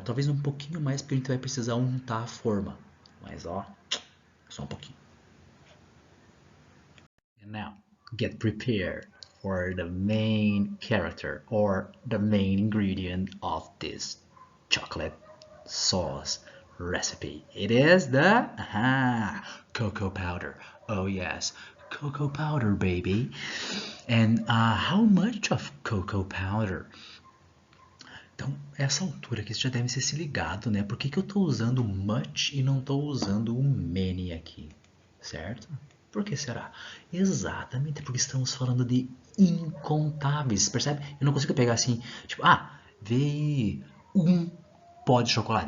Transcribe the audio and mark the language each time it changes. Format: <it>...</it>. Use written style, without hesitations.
<pt>Talvez um pouquinho mais, porque a gente vai precisar untar a forma. Mas, ó, só um pouquinho.</pt> <en>And now, get prepared for the main character or the main ingredient of this chocolate sauce recipe. It is the cocoa powder. Oh yes, cocoa powder, baby. And how much of cocoa powder?</en> <pt>Então, essa altura aqui, você já deve ter se ligado, né? Por que eu estou usando much e não estou usando o many aqui, certo? Por que será? Exatamente porque estamos falando de incontáveis, percebe? Eu não consigo pegar assim, tipo, vê um pó de chocolate.</pt>